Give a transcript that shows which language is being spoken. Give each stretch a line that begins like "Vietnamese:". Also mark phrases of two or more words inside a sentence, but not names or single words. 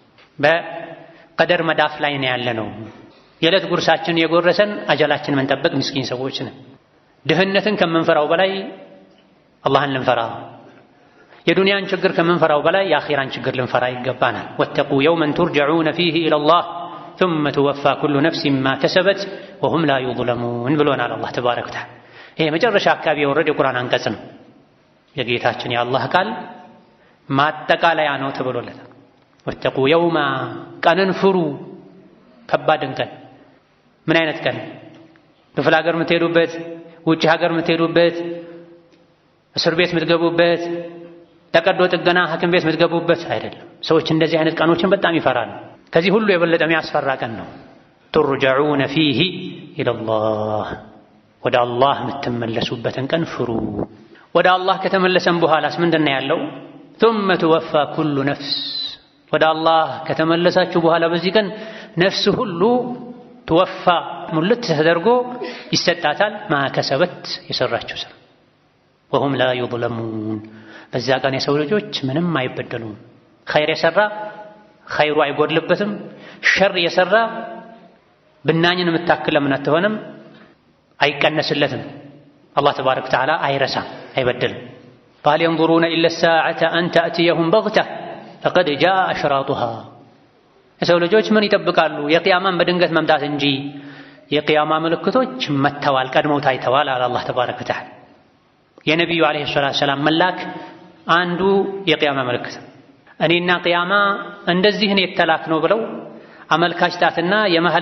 Amharic: በቀደር መዳፍ ላይ ነው ያለነው። የዕለት ጉርሳችን የጎረሰን አጀላችን መንጠብቅ ምስኪን ሰዎች ነን። ድህነትን ከምንፈራው በላይ አላህን ልንፈራ፣ የዱንያን ችግር ከምንፈራው በላይ የአኺራን ችግር ልንፈራ ይገባናል።
Arabic: واتقوا يوما ترجعون فيه إلى الله ثم توفى كل نفس ما كسبت وهم لا يظلمون
Amharic: ብሎናል አላህ
Arabic: تبارك وتعالى።
Amharic: ይሄ መጨረሻ አካባቢ የወረደ የቁርአን አንቀጽ ነው። የጌታችን የአላህ ቃል ማጠቃለያ ነው ተብሎለታል።
Arabic: واتقوا يوما
Amharic: ቀንን ፍሩ፣ ከባድን ቀን። ምን አይነት ቀን? ክፍለ ሀገር የምትሄዱበት፣ ውጭ ሀገር የምትሄዱበት፣ እስር ቤት የምትገቡበት፣ ተቀዶ ጥገና ሐኪም ቤት የምትገቡበት አይደለም። ሰዎች እንደዚህ አይነት ቀኖችን በጣም ይፈራሉ። ከዚህ ሁሉ የበለጠ የሚያስፈራ ቀን ነው።
Arabic: ترجعون فيه إلى الله
Amharic: ወደ አላህ የምትመለሱበትን ቀን ፍሩ። ወደ አላህ ከተመለሰን በኋላስ ምንድን ነው ያለው?
Arabic: ثم توفى كل نفس
Amharic: ወደ አላህ ከተመለሳችሁ በኋላ በዚህ ቀን ነፍስ ሁሉ ትወፋ ሙልት ተደርጎ ይሰጣታል። ማከሰበት የሰራችው ስራ
Arabic: وهم لا يظلمون
Amharic: በዛ ቀን የሰው ልጆች ምንም አይበደሉም። ኸይር የሰራ ኸይሩ አይጎድልበትም። ሸር የሰራ ብናኝን የምታክል ለምን አትሆንም? አይቀነስለትም። አላህ
Arabic: تبارك وتعالى
Amharic: አይረሳም፣ አይበድልም።
Arabic: فهل ينظرون إلا الساعة أن تأتيهم بغتة فقد جاء أشراطها
Amharic: የሰው ልጆች ምን ይጠብቃሉ? የቂያማን በድንገት መምጣት እንጂ የቂያማ ምልክቶች መተዋል፣ ቀድመው ታይተዋል አለ አላህ
Arabic: تبارك وتعالى።
Amharic: የነቢዩ
Arabic: عليه الصلاة والسلام
Amharic: መላክ አንዱ የቂያማ ምልክት። እኔና ቂያማ እንደዚህ ነው የተላክ ነው ብለው አመልካች ጣትና የመሃል